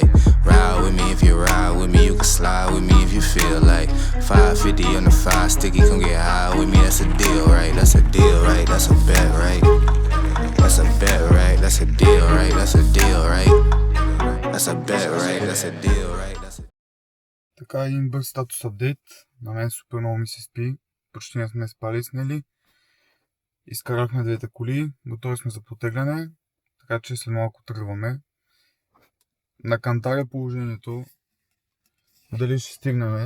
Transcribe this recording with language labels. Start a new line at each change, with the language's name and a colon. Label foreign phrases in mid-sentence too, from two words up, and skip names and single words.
English: Ride with me if you ride with me, you can slide with me if you feel like. 550 on the 5 sticky, come get high with me, that's a deal, right? That's a deal, right? That's a bet, right? That's a bet, right? That's a deal, right? That's a deal, right? That's a bet, right? That's a deal, right?
Bulgarian: Така, един бърз
English: status update.
Bulgarian: На мен супер много ми се спи. Почти не сме спали с Нели. Изкарахме двете коли. Готови сме за потегляне. Така че след малко тръгваме. На кантар е положението. Дали ще стигнем?